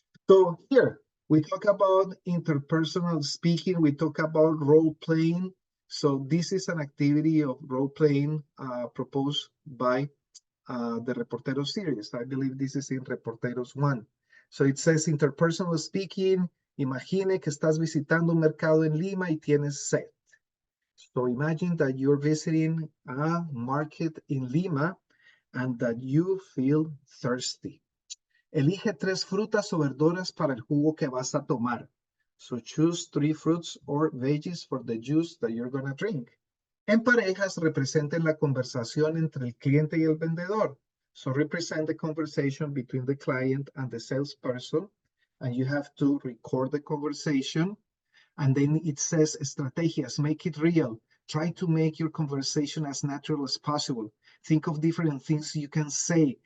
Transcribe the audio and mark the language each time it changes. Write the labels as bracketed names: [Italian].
[English] So here, we talk about interpersonal speaking, we talk about role-playing. So this is an activity of role-playing proposed by the Reporteros series. I believe this is in Reporteros 1. So it says interpersonal speaking. [Spanish] Imagine que estás visitando un mercado en Lima y tienes sed. [English] So imagine that you're visiting a market in Lima and that you feel thirsty. [Spanish] Elige 3 frutas o verduras para el jugo que vas a tomar. [English] So choose 3 fruits or veggies for the juice that you're going to drink. [Spanish] En parejas, representen la conversación entre el cliente y el vendedor. [English] So represent the conversation between the client and the salesperson. And you have to record the conversation. And then it says estrategias, make it real. Try to make your conversation as natural as possible. Think of different things you can say.